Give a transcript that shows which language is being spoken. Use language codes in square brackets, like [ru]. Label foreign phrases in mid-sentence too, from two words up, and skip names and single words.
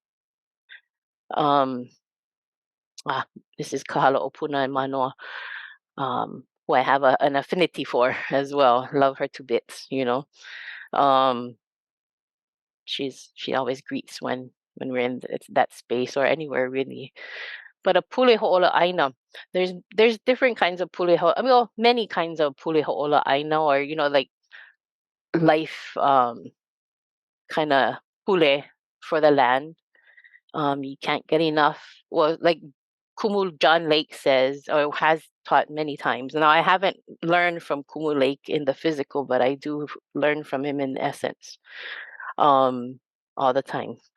[en] Um, this is Kahalo Opuna and Manoa, who I have an affinity for as well. Love her to bits, you know. Um, she always greets when we're in that space or anywhere really. But a [haw] pule ho'ola aina, [en] there's different kinds of [haw] pule ho. [en] I mean, well, many kinds of [haw] pule ho'ola aina, [en] or like life kind of pule for the land. You can't get enough. Well, like Kumul John Lake says, or has taught many times. Now, I haven't learned from Kumul Lake in the physical, but I do learn from him in essence, all the time.